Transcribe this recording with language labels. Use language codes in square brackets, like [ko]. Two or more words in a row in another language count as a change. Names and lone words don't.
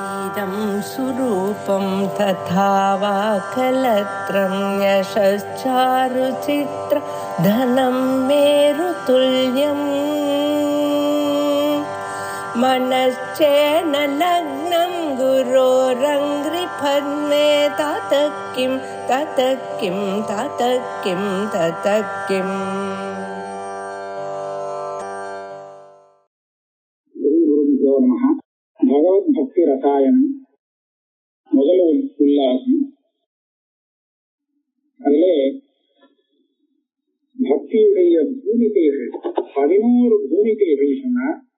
[sa] इदं सुरूपं तथा वा कलत्रं यशश्चारुचित्र धनं मेरुतुल्यम् मनश्चेन लग्नं गुरोरङ्घ्रिपद्मे ततः किं ततः किं ततः किं ततः किम्. [ta] பகவத் பக்தி ரசாயனம் முதல் உல்லாசம். அதிலே பக்தியுடைய பூமிகைகள் 11 பூமிகைகள் சொன்னார்.